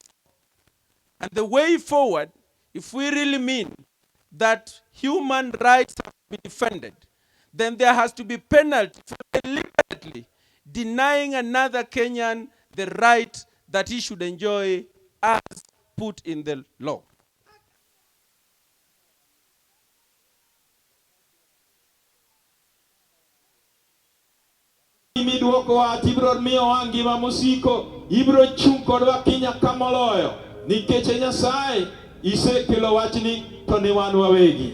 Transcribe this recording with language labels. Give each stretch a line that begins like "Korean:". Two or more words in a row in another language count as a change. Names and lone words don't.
English: And the way forward, if we really mean that human rights have to be defended, then there has to be penalty for deliberately denying another Kenyan the right that he should enjoy as put in the law.
Luo (Kenya and Tanzania): Midwoko wa tibro miyo wangi ma musiko ibro chung kodwa kinya kamoloyo nikech Nyasaye isekelo wachni to ni wan wawegi.